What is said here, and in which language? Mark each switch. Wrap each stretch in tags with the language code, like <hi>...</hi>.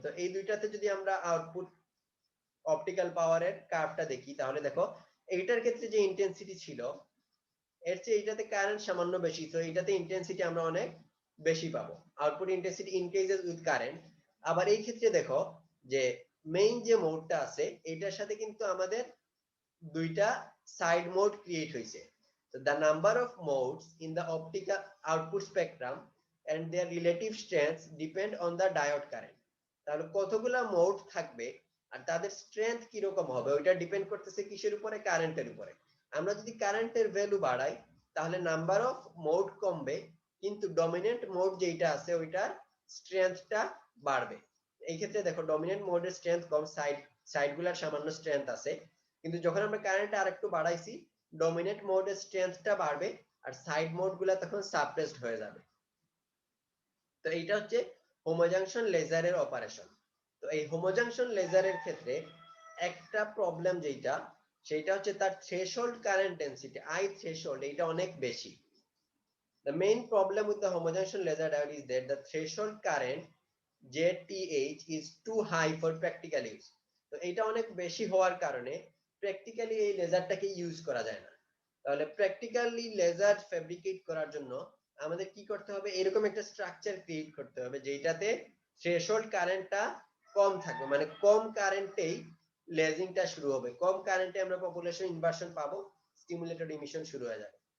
<bn>তো এই দুইটাতে যদি আমরা আউটপুট অপটিক্যাল পাওয়ারের কার্ভটা দেখি, তাহলে দেখো এইটার ক্ষেত্রে যে ইন্টেন্সিটি ছিল, এর চেয়ে এইটাতে কারেন্ট সামান্য বেশি, তো এইটাতে ইন্টেন্সিটি আমরা অনেক বেশি পাবো।</bn> <en>Output intensity increases with current.</en> <bn>আবার এই ক্ষেত্রে দেখো যে মেইন যে মোডটা আছে, এইটার সাথে কিন্তু আমাদের দুইটা সাইড মোড ক্রিয়েট হয়েছে।</bn> <en>So the number of modes in the optical output spectrum and their relative strengths depend on the diode current.</en> <bn>তাহলে কতগুলা মোড থাকবে আর তাদের স্ট্রেংথ কি রকম হবে, ওইটা ডিপেন্ড করতেছে কিসের উপরে, কারেন্টের উপরে। আমরা যদি কারেন্টের ভ্যালু বাড়াই, তাহলে নাম্বার অফ মোড কমবে, কিন্তু ডমিনেন্ট মোড যেটা আছে ওইটার স্ট্রেংথটা বাড়বে। এই ক্ষেত্রে দেখো ডমিনেন্ট মোডের স্ট্রেংথ কম, সাইডগুলার সামান্য স্ট্রেংথ আছে, কিন্তু যখন আমরা কারেন্ট আরেকটু বাড়াইছি, ডমিনেন্ট মোডের স্ট্রেংথটা বাড়বে আর সাইড মোডগুলা তখন সাপ্রেসড হয়ে যাবে। তো এইটা হচ্ছে হোমোজাংশন লেজারের অপারেশন। তো এই হোমোজাংশন লেজারের ক্ষেত্রে একটা প্রবলেম যেটা, সেটা হচ্ছে তার threshold current density I threshold এটা অনেক বেশি।</bn> <en>The main problem with the homogenation laser diode is that the threshold current JTH is too high for practical use.</en> <bn>তো এটা অনেক বেশি হওয়ার কারণে প্র্যাকটিক্যালি এই লেজারটাকে ইউজ করা যায় না। তাহলে প্র্যাকটিক্যালি লেজার ফেব্রিকেট করার জন্য আমাদের কি করতে হবে, এরকম একটা স্ট্রাকচার ক্রিয়েট করতে হবে যেটাতে থ্রেশহোল্ড কারেন্টটা কম থাকবে, মানে কম কারেন্টেই লেজিংটা শুরু হবে, কম কারেন্টে আমরা পপুলেশন ইনভার্সন পাবো, স্টিমুলেটেড ইমিশন শুরু হয়ে যাবে।</bn>